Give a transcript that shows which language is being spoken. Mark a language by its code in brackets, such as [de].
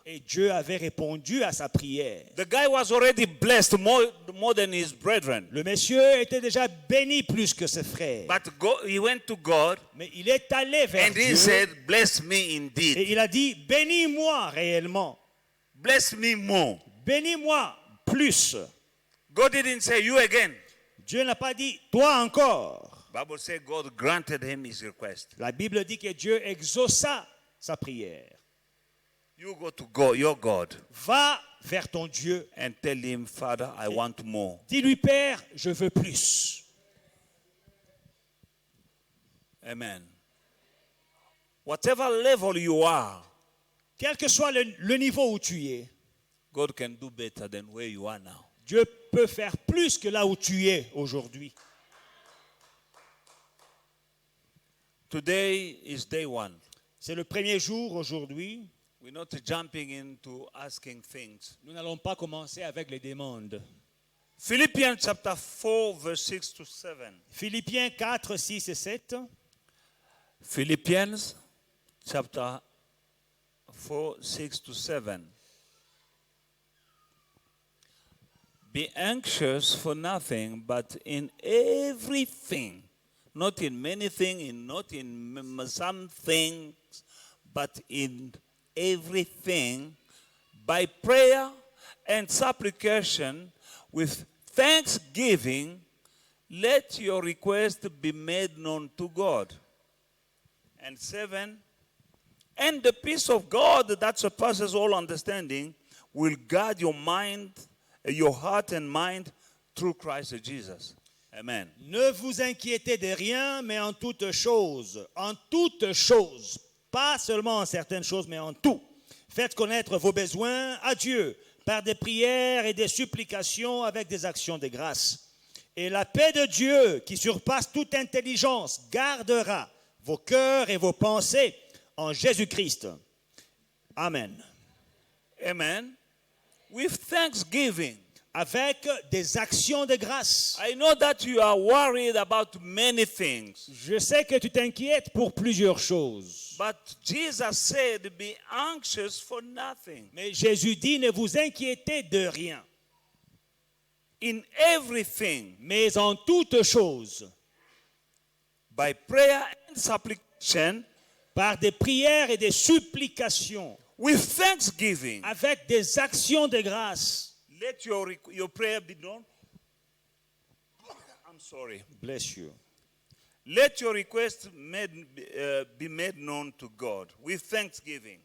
[fr] Et Dieu avait répondu à sa prière. [en] The guy was already blessed more than his brethren. [fr] Le monsieur était déjà béni plus que ses frères. [en] But he went to God [fr] Mais il est allé vers [en] and he [fr] Dieu [en] said, bless me [fr] et [en] indeed. [fr] il a dit bénis-moi réellement. [en] Bless me more. [fr] Bénis-moi plus. [en] God didn't say you again. [fr] Dieu n'a pas dit toi encore. [en] Bible says God granted him his request. [fr] La Bible dit que Dieu exauça sa prière. [en] You go to God, your God. [fr] Va vers ton Dieu. [en] and tell him, Father, I want more. [fr] Dis-lui, Père, je veux plus. [en] Amen. Whatever level you are, [fr] Quel que soit le niveau où tu es, [en] God can do better than where you are now. [fr] Dieu peut faire plus que là où tu es aujourd'hui. [en] Today is day one. [fr] C'est le premier jour aujourd'hui. [en] We're not jumping into asking things. [fr] Nous n'allons pas commencer avec les demandes. [en] Philippians chapter 4, verse 6 to 7. [fr] Philippiens 4, 6 et 7. [en] Philippians chapter 4, 6 to 7. Be anxious for nothing, but in everything, not in many things, not in some things, but in everything, by prayer and supplication, with thanksgiving, let your request be made known to God. And 7, and the peace of God that surpasses all understanding will guard your mind, your heart and mind through Christ Jesus. Amen. [fr] Ne vous inquiétez de rien, mais en toutes choses. En toutes choses. Pas seulement en certaines choses, mais en tout. Faites connaître vos besoins à Dieu par des prières et des supplications avec des actions de grâce. Et la paix de Dieu, qui surpasse toute intelligence, gardera vos cœurs et vos pensées en Jésus-Christ. Amen. [en] Amen. With thanksgiving. [fr] Avec des actions de grâce. [en] I know that you are worried about many things. [fr] Je sais que tu t'inquiètes pour plusieurs choses. [en] But Jesus said, be anxious for nothing. [fr] Mais Jésus dit, ne vous inquiétez de rien. [en] In everything, [fr] Mais en toutes choses, [en] by prayer and supplication, [fr] par des prières et des supplications, [en] with thanksgiving, [fr] avec des actions de grâce. [en] let your prayer be known. I'm sorry. Bless you. Let your request be made known to God with thanksgiving.